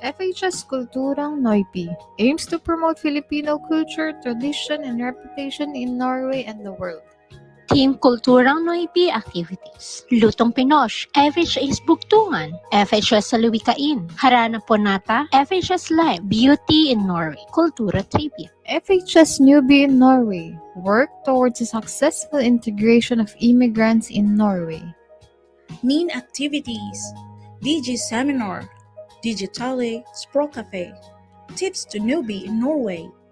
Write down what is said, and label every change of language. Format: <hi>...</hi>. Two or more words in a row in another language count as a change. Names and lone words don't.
<en>FHS Kulturang Norby aims to promote Filipino culture, tradition, and reputation in Norway and the world. Team Kulturang Noipi Activities. Lutong Pinosh, FHS Bugtungan, FHS Salawikain, Harana Ponata, FHS Live, Beauty in Norway, Kultura Trivia. FHS Newbie in Norway. Work towards the successful integration of immigrants in Norway. Main activities: DJ Seminar, Digitale Språkcafé, Tips to Newbie in Norway.</en>